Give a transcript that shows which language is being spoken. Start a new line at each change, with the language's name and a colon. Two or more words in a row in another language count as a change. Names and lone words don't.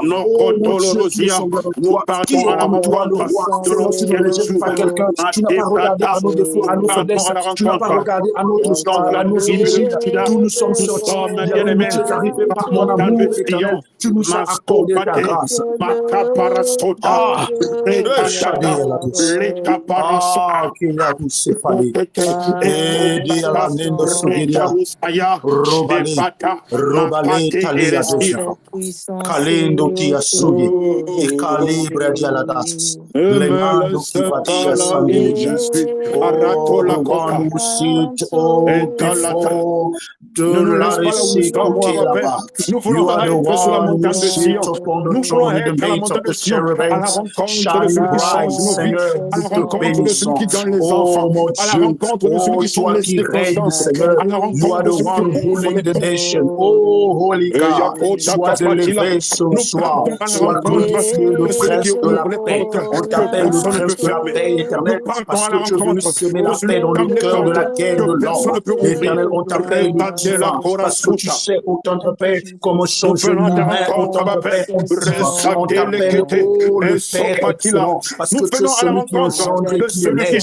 French: Oh mon Dieu, nous partons à la rencontre de l'ancien régime par quelqu'un. Tu n'as pas regardé à nos défauts, à nos faiblesses, tu n'as pas regardé à notre stand, à nos origines. Tous nous sommes sortis. Tu es arrivé par ton amour éternel. Tu nous as accordé ta grâce. Calendo tia sugi e calibra di aladas le mando qui fatia sangue arato la corne musit o before de la récit là-bas. Nous voulons aller sur la montagne de Sion. Nous voulons aller à la montagne de Sion, à la rencontre de celui qui change nos vies, à la rencontre de celui qui donne les enfants, à la rencontre de celui qui change les circonstances, à la rencontre de celui qui
English: ruling the nation. Oh, Holy God,
French: sois élevé ce soir, sois glorifié le prince de la paix. On t'appelle le prince de la paix éternelle parce que tu es venu semer la paix dans le cœur de la guerre de l'homme. Éternel, on t'appelle parce que tu sais autant de paix comment changer l'humain, autant de paix on t'appelle le Père excellent parce que tu es celui qui engendre et qui élève.